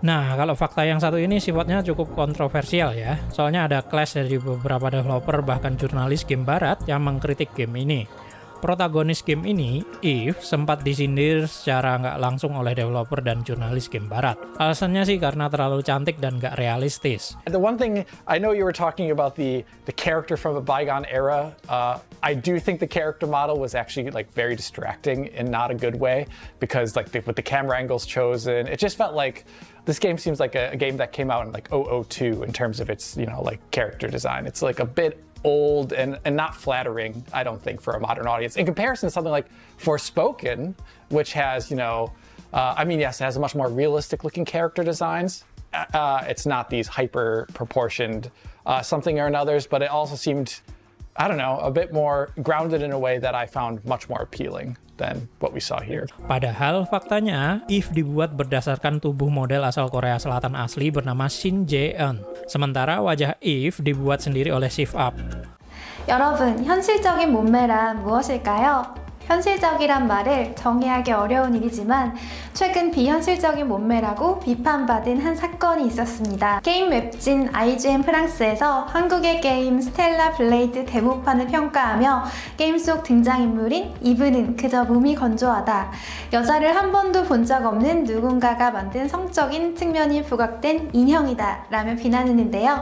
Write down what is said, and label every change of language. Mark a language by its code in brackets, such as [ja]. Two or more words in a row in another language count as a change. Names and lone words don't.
[id] Nah, kalau fakta yang satu ini sifatnya cukup kontroversial ya. Soalnya ada clash dari beberapa developer bahkan jurnalis game barat yang mengkritik game ini. Protagonis game ini, Eve, sempat disindir secara nggak langsung oleh developer dan jurnalis game barat. Alasannya sih karena terlalu cantik dan nggak realistis. [en] The one thing, I know you were talking about the character from the bygone era. I do think the character model was actually like very distracting in not a good way, because like with the camera angles chosen, it just felt like this game seems like a game that came out in like 002 in terms of its, like character design. It's like a bit old and not flattering, I don't think, for a modern audience in comparison to something like Forspoken, which has, yes, it has a much more realistic looking character designs. It's not these hyper proportioned something or another's, but it also seemed, I don't know, a bit more grounded in a way that I found much more appealing than what we saw here. [id] Padahal faktanya, Eve dibuat berdasarkan tubuh model asal Korea Selatan asli bernama Shin Jae-eun. Sementara wajah Eve dibuat sendiri oleh Shift Up. [ko] 여러분, 현실적인 몸매란 무엇일까요? 현실적이란 말을 정의하기 어려운 일이지만 최근 비현실적인 몸매라고 비판받은 한 사건이 있었습니다. 게임 웹진 IGN 프랑스에서 한국의 게임 스텔라 블레이드 데모판을 평가하며 게임 속 등장인물인 이브는 그저 몸이 건조하다, 여자를 한 번도 본 적 없는 누군가가 만든 성적인 측면이 부각된 인형이다 라며 비난했는데요.